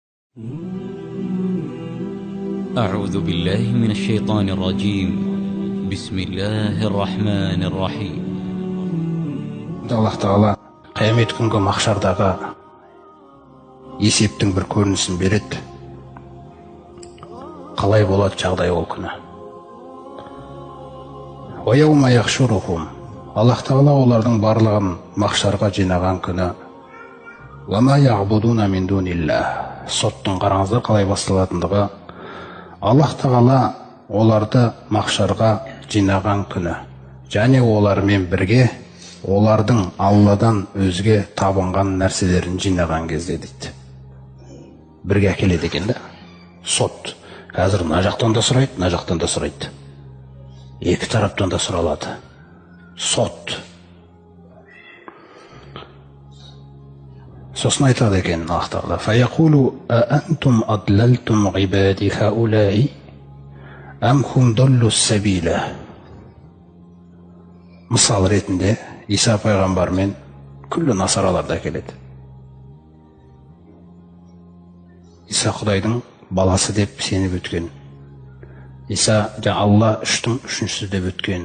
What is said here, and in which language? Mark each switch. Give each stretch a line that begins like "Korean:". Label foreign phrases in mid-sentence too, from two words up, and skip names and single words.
Arabic: أعوذ بالله من الشيطان الرجيم. بسم الله الرحمن الرحيم.
Kazakh: Аллах Тағала қиямет күнгі махшардағы есептің бір көрінісін береді. Қалай болады жағдай ол күні?
Arabic: وَيَوْمَ يَحْشُرُهُمْ
Kazakh: Аллах Тағала олардың барлығын махшарға жинаған күні.
Arabic: وَمَا يَعْبُدُونَ مِنْ دُونِ اللَّهِ
Kazakh: Соттың қараңыздар қалай басталатындығы. Аллах Тағала оларды махшарға жинаған күні. Және олармен бірге олардың Алладан өзге табынған нәрселерін жинаған кезде дейді. Бірге әкеледі екен да. Сот. Қазір мына жақтан да сұрайды, мына жақтан да сұрайды. Екі тараптан да сұралады. Сот. Сосын айтады екен Аллах Тағала:
Arabic: «فيقول أأنتم أضللتم عبادي هؤلاء أم هم ضلوا السبيل».
Kazakh: Мысал ретінде Иса пайғамбармен күллі насараларды әкеледі. Иса Құдайдың баласы деп сеніп өткен. Иса Алла үштің үшіншісі деп өткен.